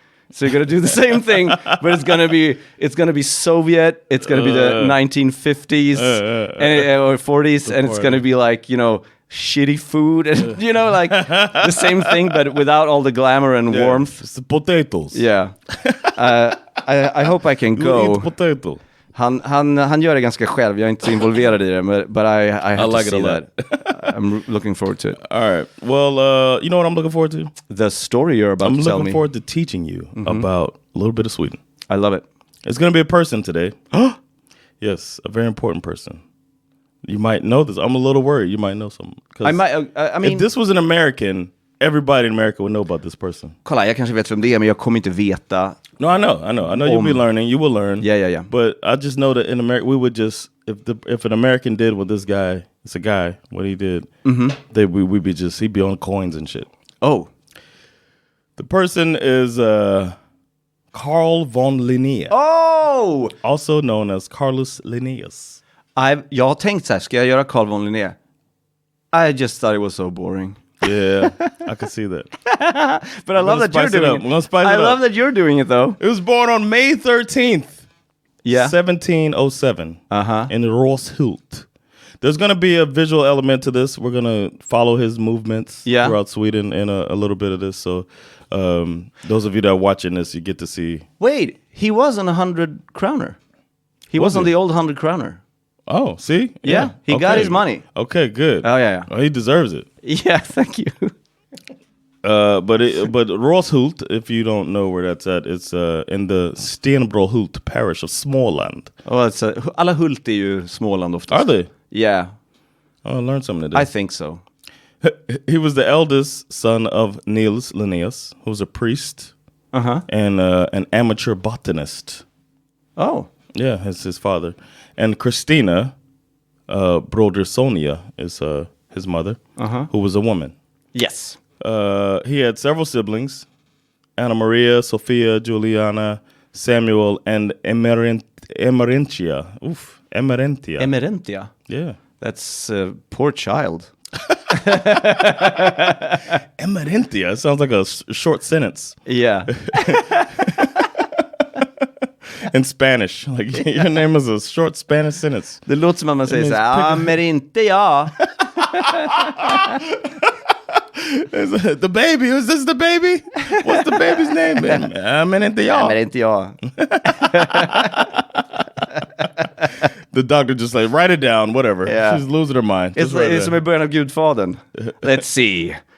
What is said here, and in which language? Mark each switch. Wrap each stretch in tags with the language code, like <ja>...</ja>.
<en>So you're gonna do the same thing, but it's gonna be Soviet. It's gonna be the 1950s or 40s, and it's gonna be like, you know, shitty food, and you know, like the same thing, but without all the glamour and warmth. It's the potatoes. Yeah. I hope I can go. Eat potato.</en> <sv>Han gör det ganska själv. Jag är inte så involverad i det,</sv> <en>but I have to see that. I'm looking forward to it. All right. Well, you know what I'm looking forward to? The story you're about to tell me. I'm looking forward to teaching you about a little bit of Sweden. I love it. It's going to be a person today. Yes, a very important person. You might know this. I'm a little worried. You might know something. I mean, if this was an American, everybody in America would know about this person.</en> <sv>Kolla, jag kanske vet vem det är, men jag kommer inte veta.</sv> <en>No, I know you'll be learning. You will learn. Yeah. But I just know that in America, we would just, if an American did what this guy, it's a guy, what he did, we'd be just, he'd be on coins and shit. Oh. The person is Carl von Linnaeus. Oh! Also known as Carlos Linnaeus.</en> <sv>Jag har tänkt så här, ska jag göra Carl von Linné?</sv> <en>I just thought it was so boring. Yeah, I can see that. But I love that you're doing it. I love that you're doing it, though. It was born on May 13th, 1707, in Roshult. There's going to be a visual element to this. We're going to follow his movements throughout Sweden in a little bit of this. So those of you that are watching this, you get to see. Wait, he was on 100 kroner. He was on the old 100 kroner. Oh, see? Yeah, he got his money. Okay, good. Oh, yeah. Well, he deserves it. Yeah, thank you. But Roshult, if you don't know where that's at, it's in the Stenbrohult parish of Småland. Oh, it's</en> <sv>alla Hult är ju Småland oftast.</sv> <en>Are they? Yeah. Oh, I learned something today. I think so. He was the eldest son of Niels Linnaeus, who was a priest and an amateur botanist. Oh. Yeah, that's his father. And Christina Brodersonia is his mother, who was a woman. Yes. He had several siblings, Anna Maria, Sophia, Juliana, Samuel, and Emerentia. Oof, Emerentia. Emerentia? Yeah. That's a poor child. Emerentia sounds like a short sentence. Yeah. In Spanish. Like, your name is a short Spanish sentence.</en> <sv>Det låter som att man säger såhär, Emerentia.</sv> <en>The baby, is this the baby? What's the baby's name? Emerentia. The doctor just like, write it down, whatever. Yeah. She's losing her mind. It's</en> <sv>som i början av Gudfadern.</sv> <en>Let's see.</en>